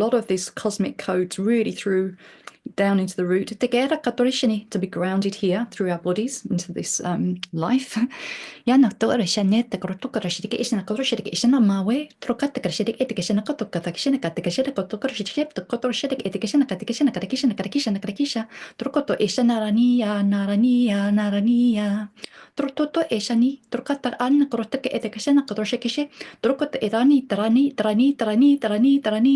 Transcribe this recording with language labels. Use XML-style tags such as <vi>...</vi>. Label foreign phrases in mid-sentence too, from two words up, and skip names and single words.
<en>lot of these cosmic codes really through down into the root to be grounded here through our bodies into this life. Trototo eshani, trokata an, koroteke etekeshena, kotroshekeshe, trokote edani, tarani.</en>